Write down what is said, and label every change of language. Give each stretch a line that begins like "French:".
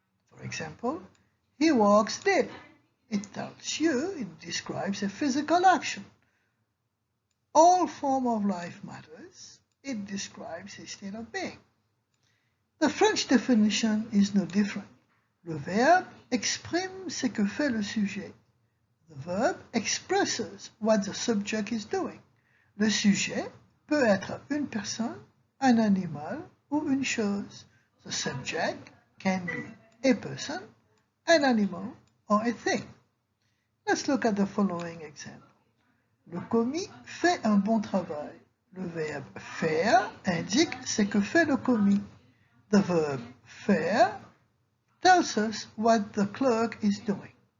English: For example, he walks daily. It tells you, it describes a physical action. All form of life matters. It describes a state of being. The French definition is no different.
French: Le verbe exprime ce que fait le sujet.
English: The verb expresses what the subject is doing.
French: Le sujet peut être une personne, un animal ou une chose.
English: The subject can be a person, an animal, or a thing. Let's look at the following example.
French: Le commis fait un bon travail. Le verbe faire indique ce que fait le commis.
English: The verb faire tells us what the clerk is doing.